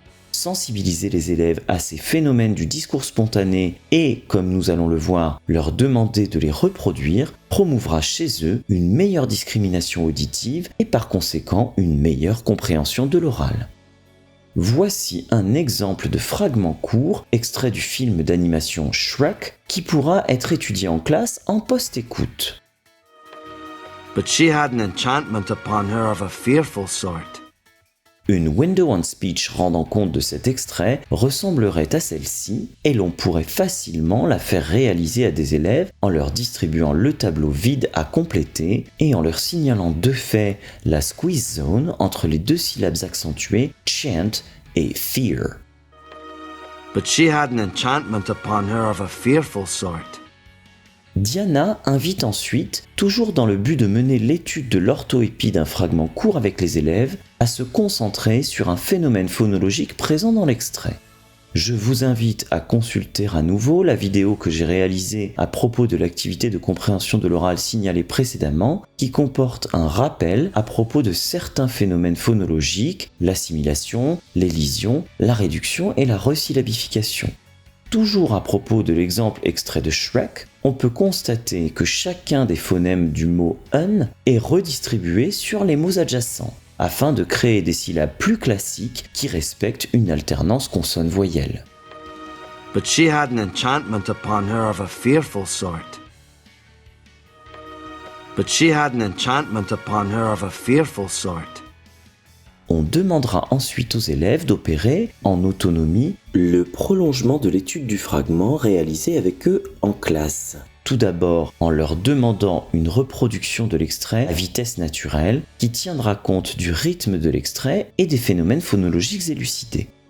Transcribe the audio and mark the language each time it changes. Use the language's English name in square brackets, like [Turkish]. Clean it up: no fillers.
[French] Sensibiliser les élèves à ces phénomènes du discours spontané et, comme nous allons le voir, leur demander de les reproduire promouvra chez eux une meilleure discrimination auditive et par conséquent une meilleure compréhension de l'oral. Voici un exemple de fragment court extrait du film d'animation Shrek qui pourra être étudié en classe en post-écoute. [English] But she had an enchantment upon her of a fearful sort. [French] Une window on speech rendant compte de cet extrait ressemblerait à celle-ci et l'on pourrait facilement la faire réaliser à des élèves en leur distribuant le tableau vide à compléter et en leur signalant de fait la squeeze zone entre les deux syllabes accentuées chant et fear. [English] But she had an enchantment upon her of a fearful sort. [French] Diana invite ensuite, toujours dans le but de mener l'étude de l'orthoépie d'un fragment court avec les élèves, à se concentrer sur un phénomène phonologique présent dans l'extrait. Je vous invite à consulter à nouveau la vidéo que j'ai réalisée à propos de l'activité de compréhension de l'oral signalée précédemment, qui comporte un rappel à propos de certains phénomènes phonologiques, l'assimilation, l'élision, la réduction et la resyllabification. Toujours à propos de l'exemple extrait de Shrek, on peut constater que chacun des phonèmes du mot « un » est redistribué sur les mots adjacents, afin de créer des syllabes plus classiques qui respectent une alternance consonne-voyelle. [English] But she had an enchantment upon her of a fearful sort. But she had an enchantment upon her of a fearful sort. [French] On demandera ensuite aux élèves d'opérer, en autonomie, le prolongement de l'étude du fragment réalisé avec eux en classe. Tout d'abord en leur demandant une reproduction de l'extrait à vitesse naturelle qui tiendra compte du rythme de l'extrait et des phénomènes phonologiques élucidés.